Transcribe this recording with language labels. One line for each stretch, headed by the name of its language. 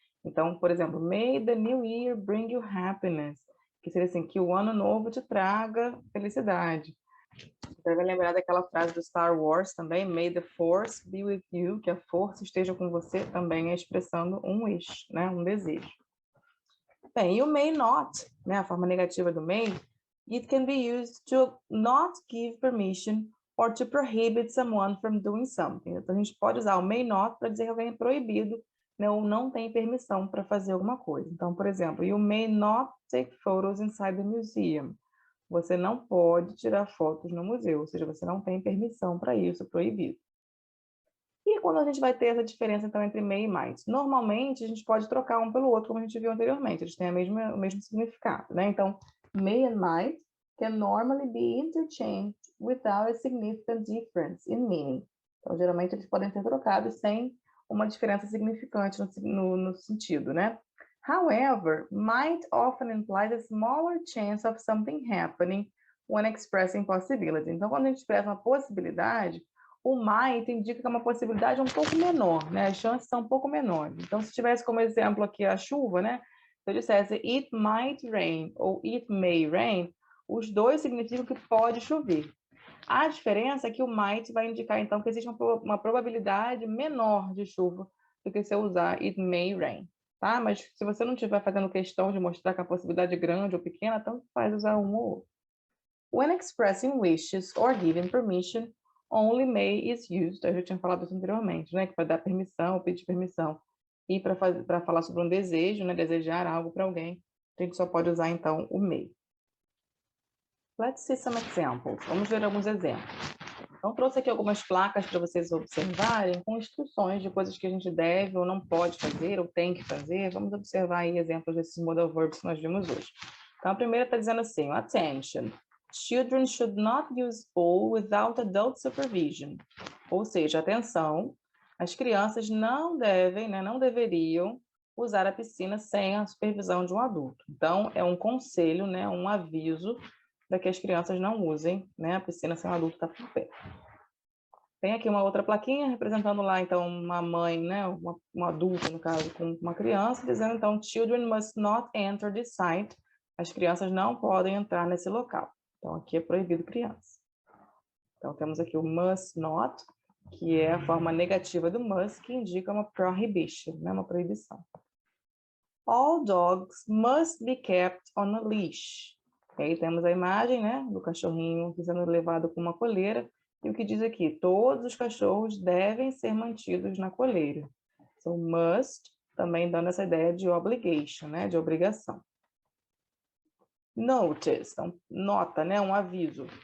Portuguese: Então, por exemplo,
English: may the new year bring you happiness,
Portuguese: que seria assim, que o ano novo te traga felicidade. Você vai lembrar daquela frase do Star Wars também,
English: may the force be with you,
Portuguese: que a força esteja com você, também é expressando um wish, né, um desejo. Bem, e o may not, né, a forma negativa do may,
English: it can be used to not give permission or to prohibit someone from doing something.
Portuguese: Então, a gente pode usar o may not para dizer que alguém é proibido, né, ou não tem permissão para fazer alguma coisa. Então, por exemplo,
English: you may not take photos inside the museum.
Portuguese: você não pode tirar fotos no museu, ou seja, você não tem permissão para isso, proibido. E quando a gente vai ter essa diferença, então, entre may e might? Normalmente, a gente pode trocar um pelo outro, como a gente viu anteriormente, eles têm o mesmo significado, né?
English: Então, may and might can normally be interchanged without a significant difference in meaning.
Portuguese: Então, geralmente, eles podem ser trocados sem uma diferença significante no sentido, né?
English: However, might often implies a smaller chance of something happening when expressing possibility.
Portuguese: Então, quando a gente expressa uma possibilidade, o might indica que é uma possibilidade um pouco menor, né? As chances são um pouco menores. Então, se tivesse como exemplo aqui a chuva, né? Se eu dissesse
English: it might rain
Portuguese: ou
English: it may rain,
Portuguese: os dois significam que pode chover. A diferença é que o might vai indicar, então, que existe uma probabilidade menor de chuva do que se eu usar
English: it may rain,
Portuguese: tá? Mas se você não estiver fazendo questão de mostrar que a possibilidade é grande ou pequena, tanto faz usar um ou outro.
English: When expressing wishes or giving permission, only may is used.
Portuguese: Eu já tinha falado isso anteriormente, né? Que para dar permissão, pedir permissão. E para falar sobre um desejo, né? Desejar algo para alguém, a gente só pode usar, então, o may.
English: Let's see some examples.
Portuguese: Vamos ver alguns exemplos. Então, trouxe aqui algumas placas para vocês observarem com instruções de coisas que a gente deve ou não pode fazer ou tem que fazer. Vamos observar aí exemplos desses modal verbs que nós vimos hoje. Então, a primeira está dizendo assim, attention.
English: Children should not use pool without adult supervision.
Portuguese: Ou seja, atenção, as crianças não devem, né, não deveriam usar a piscina sem a supervisão de um adulto. Então, é um conselho, né, um aviso para que as crianças não usem, né, a piscina sem o adulto estar por perto. Tem aqui uma outra plaquinha representando lá, então, uma mãe, né, uma adulta, no caso, com uma criança, dizendo, então,
English: children must not enter this site.
Portuguese: As crianças não podem entrar nesse local. Então, aqui é proibido criança. Então, temos aqui o must not, que é a forma negativa do must, que indica uma prohibition, né, uma proibição.
English: All dogs must be kept on a leash.
Portuguese: E aí temos a imagem, né, do cachorrinho sendo levado com uma coleira. E o que diz aqui? Todos os cachorros devem ser mantidos na coleira. Então, must, também dando essa ideia de obligation, né, de obrigação. Notice, então, nota, né, um aviso.